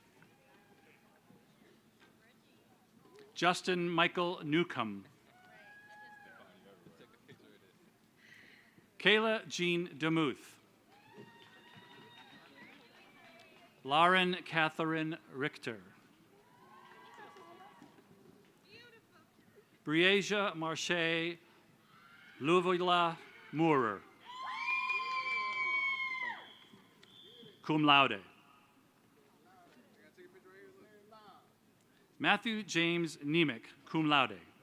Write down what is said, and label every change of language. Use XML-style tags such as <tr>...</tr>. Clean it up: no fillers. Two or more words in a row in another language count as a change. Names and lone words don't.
<en>Justin Michael Newcomb. Kayla Jean Demuth. Lauren Catherine Richter. Briasia Marche Luvila Moorer.</en> <la>Cum laude.</la> <en>Matthew James Nemec,</en> <la>cum laude.</la>